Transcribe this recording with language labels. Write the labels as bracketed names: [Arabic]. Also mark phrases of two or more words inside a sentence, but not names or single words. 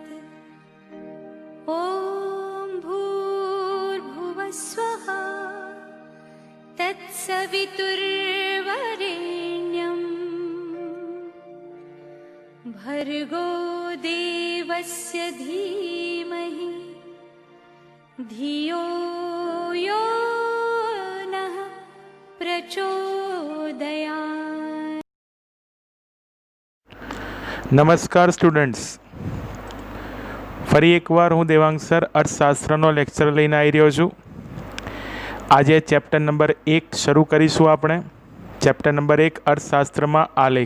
[Sanskrit] ॐ भूर्भुवः स्वः तत्सवितुर्वरेण्यं भर्गो देवस्य धीमहि धियो यो नः प्रचोदयात्। [Gujarati] નમસ્કાર સ્ટુડન્ટ્સ, ફરી એકવાર હું દેવાંગ સર અર્થશાસ્ત્રનો લેક્ચર લઈને આવી રહ્યો છું. આજે [English] chapter number [Gujarati] 1 શરૂ કરીશું. આપણે [English] chapter number [Gujarati] 1 અર્થશાસ્ત્રમાં આલેખ.